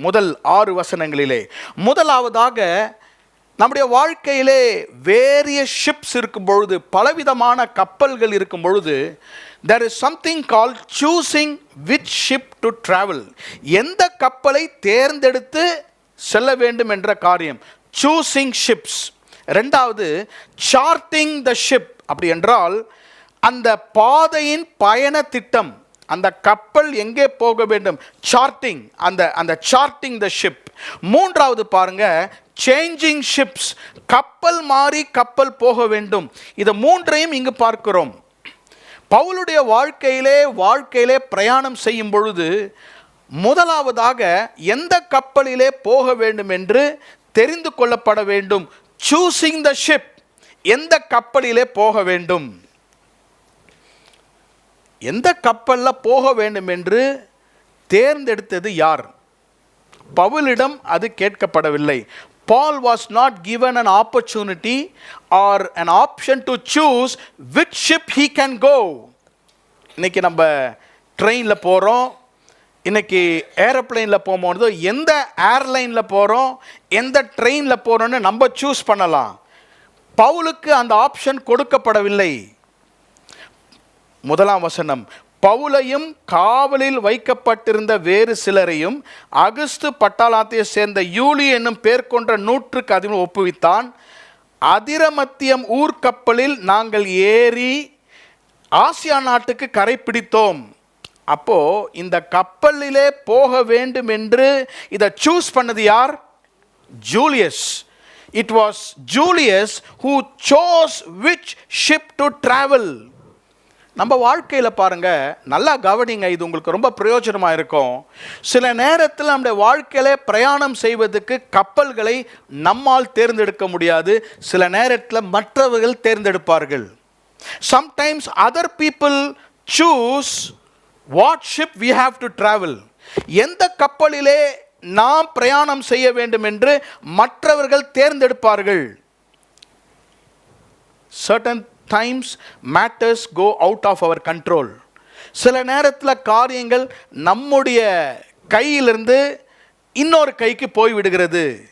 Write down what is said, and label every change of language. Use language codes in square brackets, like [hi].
[ta] முதல் 6 வசனங்களிலே. முதலாவதாக, நம்முடைய வாழ்க்கையிலே [en] various ships [ta] இருக்கும் பொழுது, பலவிதமான கப்பல்கள் இருக்கும் பொழுது, [en] there is something called choosing which ship to travel. [ta] எந்த கப்பலை தேர்ந்தெடுத்து செல்ல வேண்டும் என்ற காரியம், [en] choosing ships. 2வது, charting the ship. [ta] அப்படி என்றால் அந்த பாதையின் பயண திட்டம், அந்த கப்பல் எங்கே போக வேண்டும், சார்ட்டிங், அந்த [en] Charting the ship. [ta] 3வது பாருங்க, [en] changing ships, [ta] கப்பல் மாறி கப்பல் போக வேண்டும். இது 3ஐயும் இங்கு பார்க்கிறோம். பவுலுடைய வாழ்க்கையிலே பிரயாணம் செய்யும் பொழுது முதலாவதாக எந்த கப்பலிலே போக வேண்டும் என்று தெரிந்து கொள்ளப்பட வேண்டும். [en] choosing the ship, [ta] எந்த கப்பலிலே போக வேண்டும், எந்த கப்பலில் போக வேண்டும் என்று தேர்ந்தெடுத்தது யார்? பவுலிடம் அது கேட்கப்படவில்லை. [en] Paul was not given an opportunity or an option to choose which ship he can go. [ta] இன்னைக்கு நம்ம ட்ரெயினில் போகிறோம், இன்னைக்கு ஏரோப்ளைனில் போகும்போது எந்த ஏர்லைனில் போகிறோம், எந்த ட்ரெயினில் போகிறோன்னு நம்ம சூஸ் பண்ணலாம். பவுலுக்கு அந்த ஆப்ஷன் கொடுக்கப்படவில்லை. 1ஆம் வசனம், பவுலையும் காவலில் வைக்கப்பட்டிருந்த வேறு சிலரையும் அகுஸ்து பட்டாளத்தை சேர்ந்த யூலி என்னும் பேர் கொண்ட 100க்கு அதிபதி ஒப்புவித்தான். அதிரமத்தியம் ஊர்க்கப்பலில் நாங்கள் ஏறி ஆசியா நாட்டுக்கு கரை பிடித்தோம். அப்போ இந்த கப்பலிலே போக வேண்டும் என்று இதை சூஸ் பண்ணது யார்? Julius. [en] It was Julius who chose which ship to travel. [ta] நம்ம வாழ்க்கையில் பாருங்க, நல்லா கவனிங்க, இது உங்களுக்கு ரொம்ப பிரயோஜனமாக இருக்கும். சில நேரத்தில் நம்முடைய வாழ்க்கையில பிரயாணம் செய்வதற்கு கப்பல்களை நம்மால் தேர்ந்தெடுக்க முடியாது. சில நேரத்தில் மற்றவர்கள் தேர்ந்தெடுப்பார்கள். [en] Sometimes other people choose what ship we have to travel. [ta] எந்த கப்பலிலே நாம் பிரயாணம் செய்ய வேண்டும் என்று மற்றவர்கள் தேர்ந்தெடுப்பார்கள். [en] Certain times matters go out of our control. [ta] சில நேரத்தில் காரியங்கள் நம்முடைய கையிலிருந்து இன்னொரு கைக்கு போய்விடுகிறது.